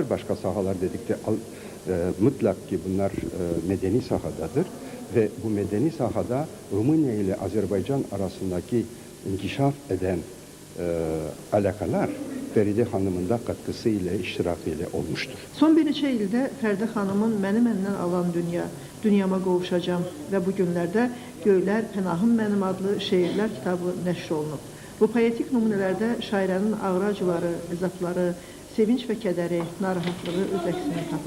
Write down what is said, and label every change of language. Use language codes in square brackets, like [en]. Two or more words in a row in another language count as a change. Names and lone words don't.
[tr] Başka sahalar dedikte mutlak ki bunlar medeni sahadadır ve bu medeni sahada Rumınya ile Azerbaycan arasındaki inkişaf eden alakalar Feride Hanım'ın da katkısıyla, iştirakıyla olmuştur. [az] Son bir neçə ildə Fərdə xanımın Məni məndən alan dünya, Dünyama qovuşacağam və bu günlərdə Göylər, Pənahım mənim adlı şeirlər kitabı nəşr olunub. Bu poetik nümunələrdə şairənin ağrı acıları, əzabları, sevinç və kədəri, narahatlığı öz əksini tapıb.